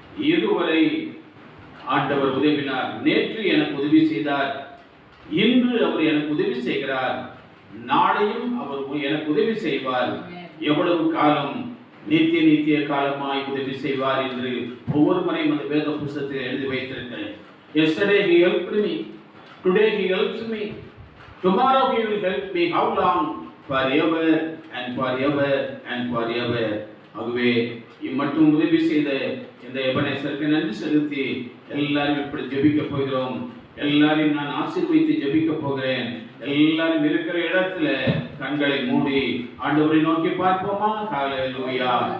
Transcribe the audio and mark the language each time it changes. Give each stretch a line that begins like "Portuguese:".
Tamil: இதுவரை ஆண்டவர் உதவினார், நேற்று எனக்கு உதவி செய்தார், இன்று அவர் எனக்கு உதவி செய்கிறார், நாளையும் அவர் எனக்கு உதவி செய்வார், எவ்வளவு காலம் நித்திய காலமாய் உதவி செய்வார் என்று ஒவ்வொரு முறையும் அந்த வேத புத்தகத்தில் எழுதி வைத்திருக்கிறேன்.
English: Yesterday he helped me, today he helps me, tomorrow he will help me. How long? Forever and forever and forever.
Tamil: ஆகவே இம்மட்டும் உதவி செய்த இந்த எபனேசருக்கு நன்றி செலுத்தி எல்லாரும் இப்படி ஜெபிக்க போகிறோம். எல்லாரையும் நான் ஆசீர்வதித்து ஜெபிக்க போகிறேன். எல்லாரும் இருக்கிற இடத்துல கண்களை மூடி ஆண்டவரை நோக்கி பார்ப்போமா? ஹல்லேலூயா.